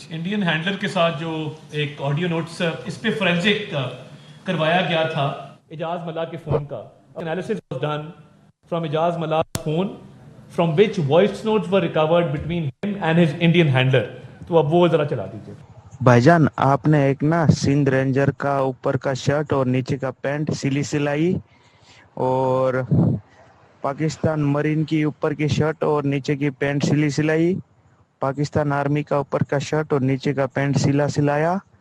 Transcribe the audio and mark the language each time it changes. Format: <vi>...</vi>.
<ur>Indian handler کے ساتھ جو ایک آڈیو نوٹس اس پہ فورینزک کروایا گیا تھا اجاز ملا کے فون کا.</ur> <en>Analysis was done from Ijaz Malak's phone, from which voice notes were recovered between him and his Indian handler.</en> <ur>تو اب وہ ذرا چلا دیجیے. بھائی جان, آپ نے ایک نا سندھ رینجر کا اوپر کا شرٹ اور نیچے کا پینٹ سلائی, اور پاکستان مرین کی اوپر کی شرٹ اور نیچے کی پینٹ سلائی, پاکستان آرمی کا اوپر کا شرٹ اور نیچے کا پینٹ سلایا.</ur>